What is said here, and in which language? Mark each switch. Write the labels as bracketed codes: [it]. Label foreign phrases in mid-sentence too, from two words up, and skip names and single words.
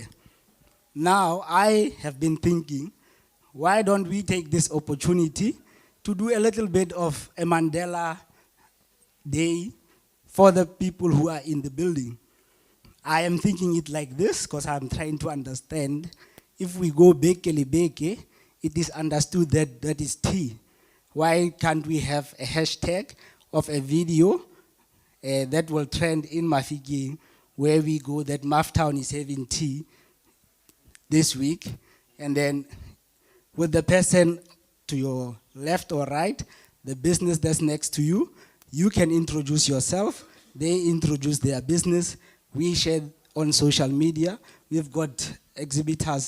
[en] Now, I have been thinking, why don't we take this opportunity to do a little bit of a Mandela Day for the people who are in the building? I am thinking it like this because I'm trying to understand. If we go [tn] bekele beke, [en] it is understood that that is tea. Why can't we have a hashtag of a video that will trend in Mahikeng where we go that Maftown is having tea this week, and then with the person to your left or right, the business that's next to you, you can introduce yourself, they introduce their business, we share on social media, we've got exhibitors.